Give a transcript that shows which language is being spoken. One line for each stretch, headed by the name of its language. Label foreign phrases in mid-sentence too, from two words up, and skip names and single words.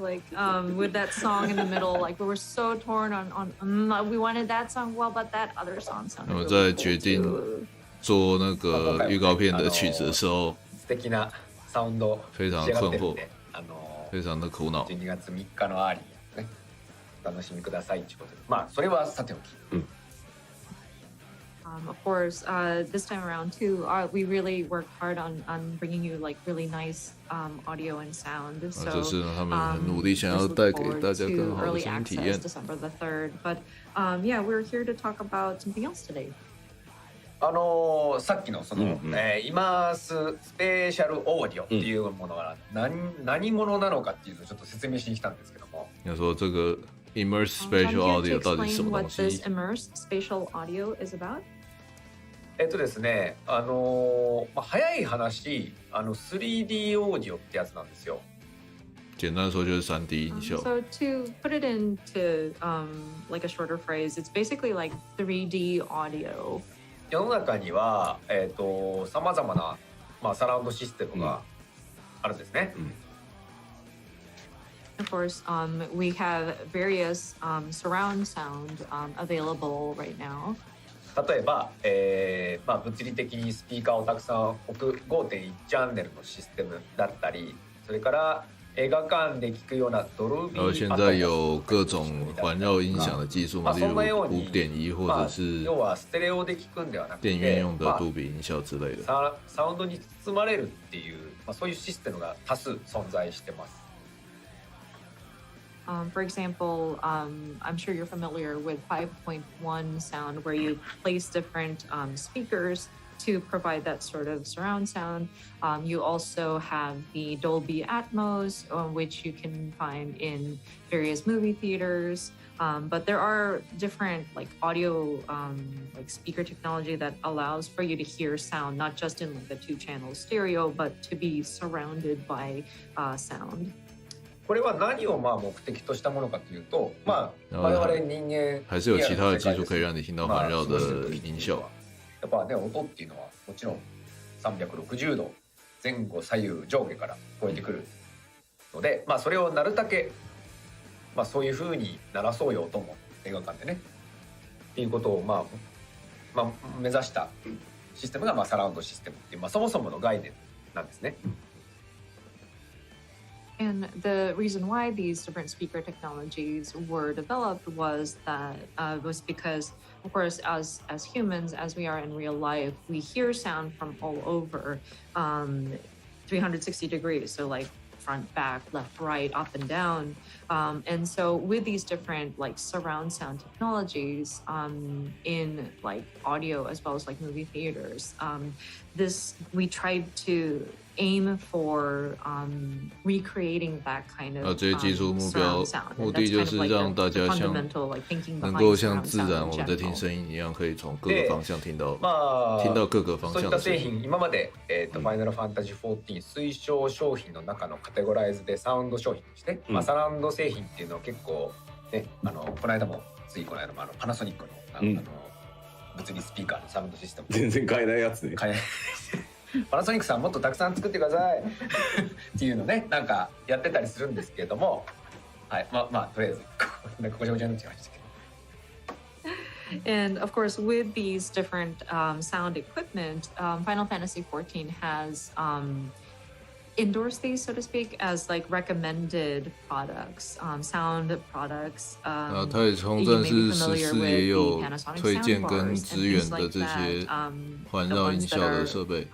English: Like with that song in the middle, like we were so torn on we wanted that song well, but that other song sounded
Chinese: 我们
English: really
Chinese: 在
English: cool
Chinese: 决定
English: too.
Chinese: 做那个预告片的曲子的时候，
Japanese: 素敵なサウンド
Chinese: 非常
Japanese: 仕上がっ
Chinese: 困惑
Japanese: てるんで、
Chinese: 非常的苦恼。
Japanese: 12月3日のアーリーね、お楽しみくださいということで、まあそれはさておき。
English: Of course, this time around too, we really worked hard on bringing you like really nice audio and sound. So
Chinese: 就是他们很努力想要带给大家更好的
English: early
Chinese: 声音体
English: access
Chinese: 验。
English: December the 3rd. But yeah, we're here to talk about something else today.
Japanese: さっきのその、イマーススペシャルオーディオっていうものが何者なのかっていうのをちょっと説明しに来たんですけども。
Chinese: 要说这个
English: immersive spatial I'm here audio to
Chinese: 到底是什
English: explain
Chinese: 么
English: what
Chinese: 东
English: this
Chinese: 西？
English: immersed spatial audio is about.
Japanese: ですね、早い話、3D オーディオってやつなんですよ。
Chinese: 简单说就是3D 音效。
English: So to put it into like a shorter phrase, it's basically like 3D audio.
Japanese: 世の中にはさまざまな、サラウンドシステムがあるんですね。
English: Of course, we have various surround sound available right now.
Japanese: 例えば、物理的にスピーカーをたくさん置く 5.1 チャンネルのシステムだったり、それから映画館で聞くようなドルビー。
Chinese: 现在有各种环绕音响的技术嘛，例如5.1或者是
Japanese: 要はステレオで聞くんではなくて、
Chinese: 电影院用的杜比音效之类的。
Japanese: サウンドに包まれるっていう、そういうシステムが多数存在してます。
English: For example, I'm sure you're familiar with 5.1 sound, where you place different speakers to provide that sort of surround sound. You also have the Dolby Atmos, which you can find in various movie theaters. But there are different like audio like speaker technology that allows for you to hear sound, not just in like the 2-channel stereo, but to be surrounded by sound.
Japanese: これは何をまあ目的としたものかというと、まあ我々人間
Chinese: 还是有其他的技术可以让你听到环绕的音效。
Japanese: やっぱね、音っていうのはもちろん360度前後左右上下から聞こえてくるので、まあそれをなるだけ、まあそういう風に鳴らそうよとも映画館でねっていうことをまあ目指したシステムがまあサラウンドシステムっていう、まあそもそもの概念なんですね。
English: And the reason why these different speaker technologies were developed was because, of course, as humans, as we are in real life, we hear sound from all over, 360 degrees. So like front, back, left, right, up and down. And so with these different like surround sound technologies in like audio as well as like movie theaters, we tried to aim for recreating that kind of
Chinese: 这些技术目标目的就是让大家像能够像自然我们在听声音一样，可以从各个方向听到各个方向的声音。
Japanese: そういった製品、今までファイナルファンタジー14推奨商品の中のカテゴライズでサウンド商品として、まあサラウンド製品っていうのは結構ね、この間もパナソニックの物理スピーカーのサウンドシステム全然買えないやつね。買えない。パナソニックさんもっとたくさん作ってくださいっていうのね、なんかやってたりするんですけれども、はい、まあとりあえずごちゃごちゃになっちゃいましたけど。
English: And of course, with these different sound equipment, Final Fantasy XIV has endorsed these, so to speak, as like recommended products, sound products.
Chinese: 它也从正式实施也有推荐跟支援的这些环绕音效的设备。